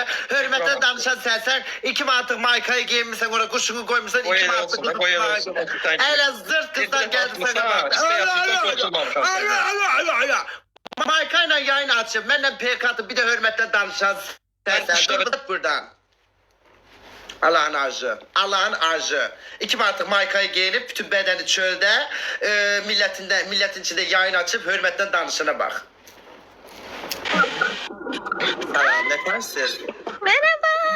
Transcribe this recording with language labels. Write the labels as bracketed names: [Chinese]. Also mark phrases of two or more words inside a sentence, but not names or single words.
[Azerbaijani] Hörmətlə danışan sənsən. 2 manatıq maykayı giyinmişsən oraya quşunu qoymuşsan 2 manatıq qız tutmaq. Elə zırt qızdan gəldi sənə. Maykayla yayın açıb, mənlə PK atıb bir də hörmətlə danışan sənsən. Durduk buradan. Allah'ın arzu. Allah'ın arzu. [Turkish] 2 manatlık maykayı giyinip bütün bedeni çölde milletin içinde yayın açıp hürmetten danışana bak. Selam, ne dersin? Merhaba.